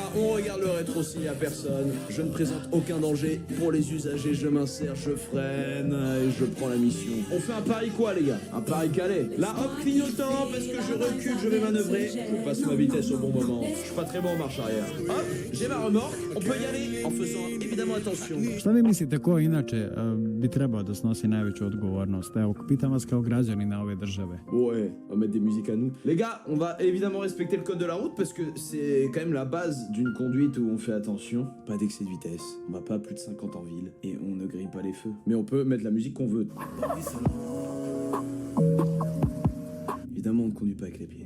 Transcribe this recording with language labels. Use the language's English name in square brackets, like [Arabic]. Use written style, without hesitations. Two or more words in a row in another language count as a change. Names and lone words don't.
[French] On regarde le rétro s'il n'y a personne. Je ne présente aucun danger pour les usagers. Je m'insère, je freine et je prends la mission. On fait un pari quoi, les gars? Un pari calé. Là, hop, clignotant parce que je recule, je vais manœuvrer. Je passe ma vitesse au bon moment. Je suis pas très bon en marche arrière. Hop, j'ai ma remorque. On peut y aller en faisant évidemment attention. [Serbian] Šta vi mislite ko je inače bi trebao da snosi najveću odgovornost. Evo, pitam vas kao građanina ove države. [French] Ouais, on va mettre des musiques à nous. Les gars, on va évidemment respecter le code de la route parce que c'est quand même la base d'une conduite où on fait attention. Pas d'excès de vitesse, on va pas à plus de 50 en ville et on ne grille pas les feux. Mais on peut mettre la musique qu'on veut. Évidemment, on ne conduit pas avec les pieds.